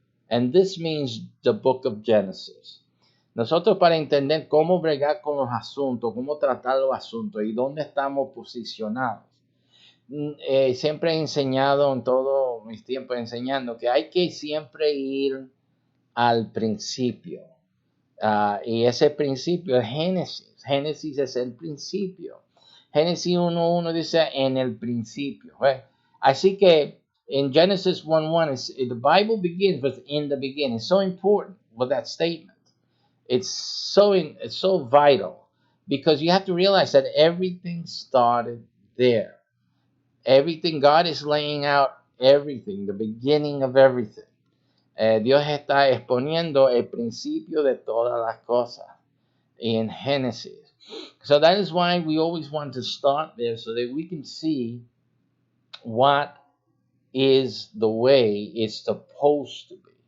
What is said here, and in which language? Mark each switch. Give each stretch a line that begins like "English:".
English: And this means the book of Genesis.
Spanish: Nosotros, para entender cómo bregar con los asuntos, cómo tratar los asuntos y dónde estamos posicionados, siempre he enseñado en todos mis tiempos enseñando que hay que siempre ir al principio. Y ese principio es Génesis. Génesis es el principio. Génesis 1:1 dice en el principio.
English: Right?
Spanish: Así que
English: in Genesis 1:1, the Bible begins with in the beginning. It's so important with that statement. It's so vital because you have to realize that everything started there. Everything, God is laying out everything, the beginning of everything. Dios está exponiendo el principio de todas las cosas in Genesis. So that is why we always want to start there so that we can see what is the way it's supposed to be.